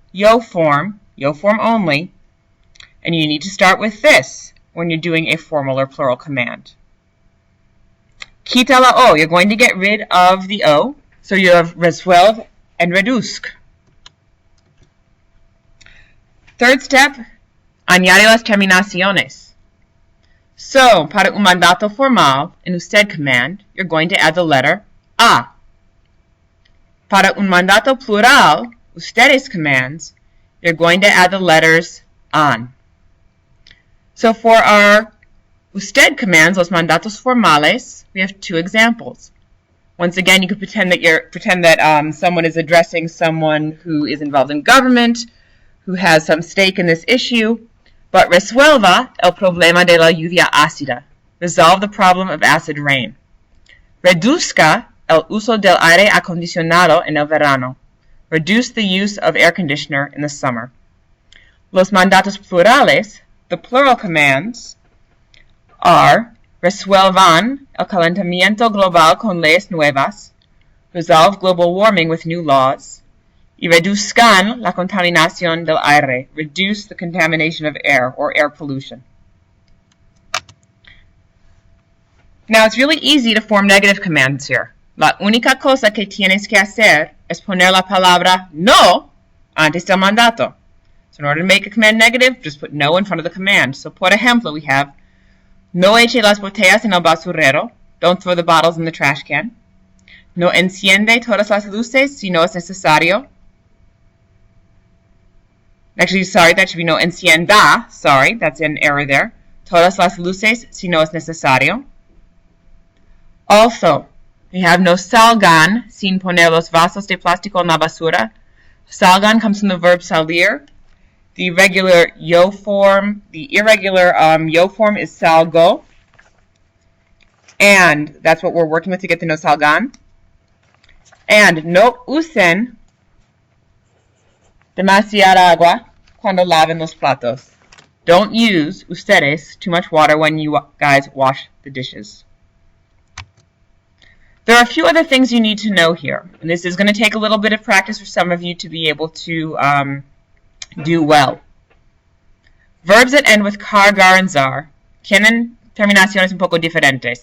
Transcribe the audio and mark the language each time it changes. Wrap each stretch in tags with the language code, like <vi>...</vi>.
<en>yo form only, and you need to start with this when you're doing a formal or plural command.</en> <es>Quita la O,</es> <en>you're going to get rid of the O, so you have resuelve and reduzc. Third step,</en> <es>añade las terminaciones.</es> <en>So,</en> <es>para un mandato formal,</es> <en>in usted command, you're going to add the letter A.</en> <es>Para un mandato plural,</es> <en>ustedes commands, you're going to add the letters an. So for our usted commands,</en> <es>los mandatos formales,</es> <en>we have two examples. Once again, you could pretend that someone is addressing someone who is involved in government, who has some stake in this issue, but</en> <es>resuelva el problema de la lluvia ácida.</es> <en>Resolve the problem of acid rain.</en> <es>Reduzca el uso del aire acondicionado en el verano.</es> <en>Reduce the use of air conditioner in the summer.</en> <es>Los mandatos plurales,</es> <en>the plural commands, are</en> <es>resuelvan el calentamiento global con leyes nuevas,</es> <en>resolve global warming with new laws,</en> <es>y reduzcan la contaminación del aire,</es> <en>reduce the contamination of air or air pollution. Now it's really easy to form negative commands here.</en> <es>La única cosa que tienes que hacer es poner la palabra no antes del mandato.</es> <en>So in order to make a command negative, just put no in front of the command.</en> <es>So por ejemplo,</es> <en>we have</en> <es>no eche las botellas en el basurero.</es> <en>Don't throw the bottles in the trash can.</en> <es>No enciende todas las luces si no es necesario.</es> <en>Actually, sorry, that should be no encienda. Sorry, that's an error there.</en> <es>Todas las luces si no es necesario.</es> <en>Also, we have</en> <es>no salgan sin poner los vasos de plástico en la basura.</es> <en>Salgan comes from the verb salir. The irregular yo form is salgo. And that's what we're working with to get the no salgan.</en> <es>And no usen demasiada agua cuando laven los platos.</es> <en>Don't use, ustedes, too much water when you guys wash the dishes. There are a few other things you need to know here. And this is going to take a little bit of practice for some of you to be able to do well. Verbs that end with car, gar, and zar</en> <es>tienen terminaciones un poco diferentes.</es>